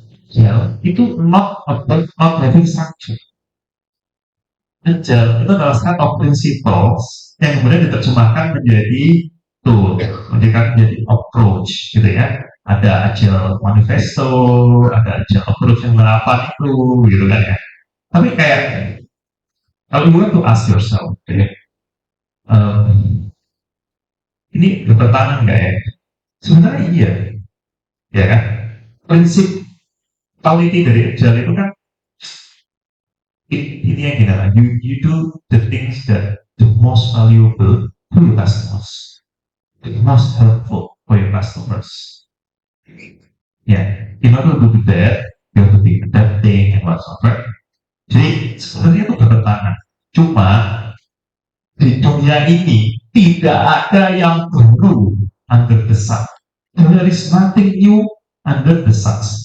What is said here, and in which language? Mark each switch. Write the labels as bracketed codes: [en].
[id] Ya, itu [en] not having structure. [id] Agile itu adalah [en] set of principles [id] yang kemudian diterjemahkan menjadi tool, menjadi approach, gitu ya. Ada Agile manifesto, ada Agile approach yang 8 itu, gitu kan ya. Tapi kayak kalau [en] you want to ask yourself, [id] okay, ini bertentangan nggak ya? Sebenarnya iya, ya kan? Prinsip quality dari Agile itu kan ini yang gini, [en] you do the things that the most valuable to your customers, the most helpful for your customers. Yeah, in order to do that, you have to be adapting and whatsoever. [id] Jadi sebenarnya itu bertentangan. Cuma di dunia ini tidak ada yang baru [en] under the sun. There is nothing new under the sun.